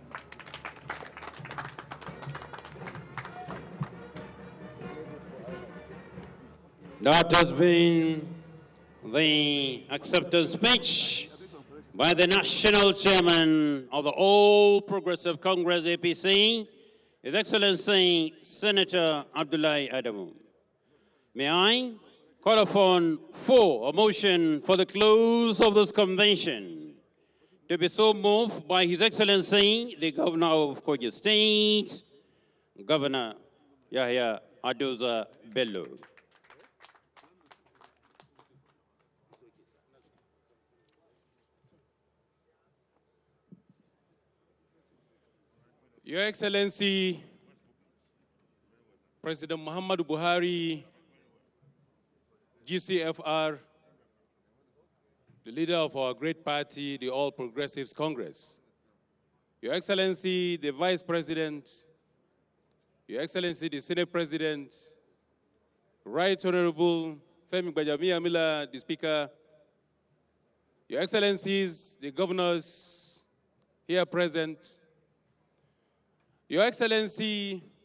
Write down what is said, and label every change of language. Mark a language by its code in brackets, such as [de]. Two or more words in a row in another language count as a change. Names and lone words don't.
[en] That has been the acceptance speech by the National Chairman of the All Progressive Congress, APC, His Excellency Senator Abdullahi Adamu. May I call upon for a motion for the close of this convention to be so moved by His Excellency, the Governor of Kogi State, Governor Yahya Adoza Bello. Your Excellency, President Muhammadu Buhari, GCFR, the leader of our great party, the All Progressives Congress. Your Excellency, the Vice President, Your Excellency, the Senate President, Right Honorable Femi Gbajamiamila, the Speaker, Your Excellencies, the Governors here present, Your Excellency,